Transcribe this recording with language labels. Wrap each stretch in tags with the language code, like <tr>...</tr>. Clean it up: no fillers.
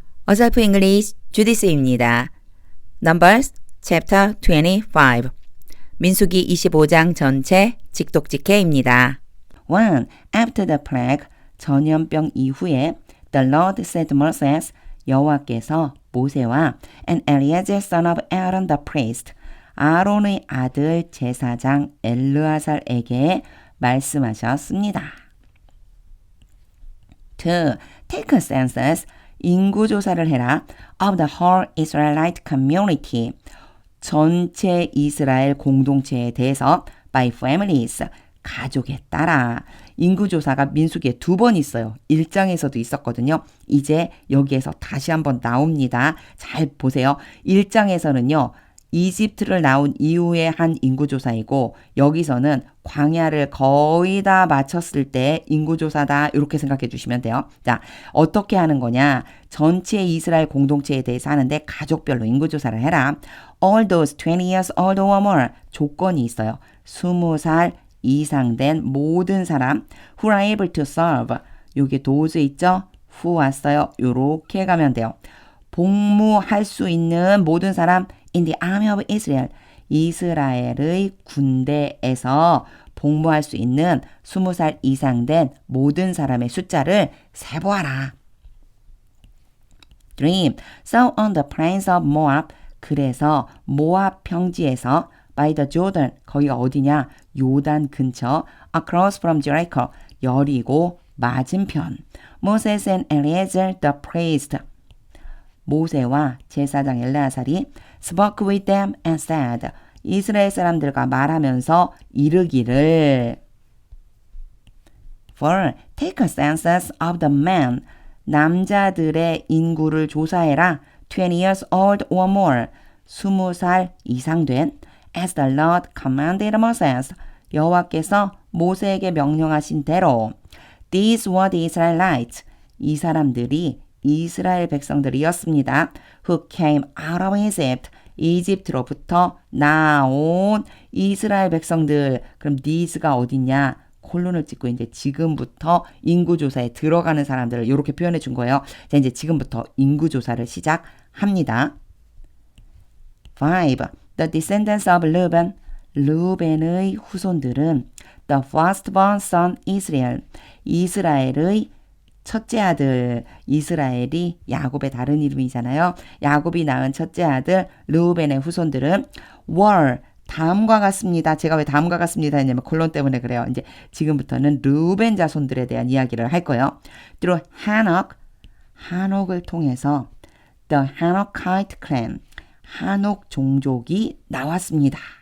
<ko>어설프 잉글리시 주디스입니다.</ko> <en>Numbers Chapter 25</en> <ko>민수기 25장 전체 직독직해입니다. 1.</ko> <en>After the plague,</en> <ko>전염병 이후에</ko> <en>the Lord said to Moses,</en> <ko>여호와께서 모세와</ko> <en>and Eleazar son of Aaron the priest,</en> <ko>아론의 아들 제사장 엘르아살에게 말씀하셨습니다.</ko> <en>2. Take a census,</en> <ko>인구조사를 해라</ko> <en>of the whole Israelite community,</en> <ko>전체 이스라엘 공동체에 대해서</ko> <en>by families,</en> <ko>가족에 따라. 인구조사가 민수기에 2번 있어요. 1장에서도 있었거든요. 이제 여기에서 다시 한번 나옵니다. 잘 보세요. 1장에서는요. 이집트를 나온 이후에 한 인구조사이고 여기서는 광야를 거의 다 마쳤을 때 인구조사다 이렇게 생각해 주시면 돼요. 자, 어떻게 하는 거냐. 전체 이스라엘 공동체에 대해서 하는데 가족별로 인구조사를 해라.</ko> <en>All those 20 years old or more,</en> <ko>조건이 있어요. 20살 이상 된 모든 사람</ko> <en>who are able to serve,</en> <ko>여기 those 있죠? who 왔어요. 요렇게 가면 돼요. 복무할 수 있는 모든 사람</ko> <en>in the army of Israel,</en> <ko>이스라엘의 군대에서 복무할 수 있는 20살 이상 된 모든 사람의 숫자를 세보아라. 3.</ko> <en>So on the plains of Moab,</en> <ko>그래서 모압 평지에서</ko> <en>by the Jordan,</en> <ko>거기가 어디냐? 요단 근처,</ko> <en>across from Jericho,</en> <ko>여리고 맞은편.</ko> <en>Moses and Eleazar the priest,</en> <ko>모세와 제사장 엘르아살이</ko> <en>spoke with them and said,</en> <ko>이스라엘 사람들과 말하면서 이르기를</ko> <en>4. Take a census of the men,</en> <ko>남자들의 인구를 조사해라.</ko> <en>20 years old or more,</en> <ko>20살 이상 된</ko> <en>as the Lord commanded Moses,</en> <ko>여호와께서 모세에게 명령하신 대로.</ko> <en>These were the Israelites,</en> <ko>이 사람들이 이스라엘 백성들이었습니다.</ko> <en>Who came out of Egypt,</en> <ko>이집트로부터 나온 이스라엘 백성들. 그럼 these가 어디냐? 콜론을 찍고 이제 지금부터 인구조사에 들어가는 사람들을 이렇게 표현해 준 거예요. 자, 이제 지금부터 인구조사를 시작합니다. 5.</ko> <en>The descendants of Reuben,</en> <ko>르벤의 후손들은</ko> <en>the firstborn son Israel,</en> <ko>이스라엘의 첫째 아들. 이스라엘이 야곱의 다른 이름이잖아요. 야곱이 낳은 첫째 아들 르우벤의 후손들은 were, 다음과 같습니다. 제가 왜 다음과 같습니다 했냐면 콜론 때문에 그래요. 이제 지금부터는 르우벤 자손들에 대한 이야기를 할 거예요.</ko> <en>through Hanok,</en> <ko>한옥을 통해서</ko> <en>the Hanokite clan,</en> <ko>한옥 종족이 나왔습니다.</ko>